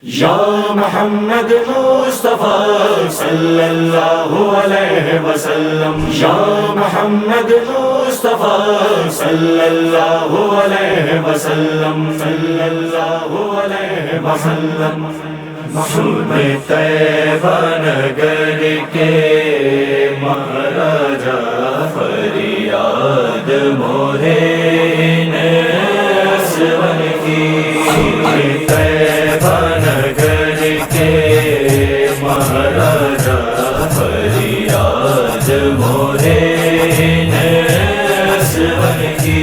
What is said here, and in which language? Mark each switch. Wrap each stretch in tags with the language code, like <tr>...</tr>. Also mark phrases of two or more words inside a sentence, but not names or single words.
<ar>يا محمد مصطفى صلى الله عليه وسلم، يا محمد مصطفى صلى الله عليه وسلم، صلى الله عليه وسلم.</ar> <hi>सुने तैबा नगर के महाराजा फरियाद मोहे नस्वन की। तैबा नगर के महाराजा फरियाद मोहे नस्वन की।</hi>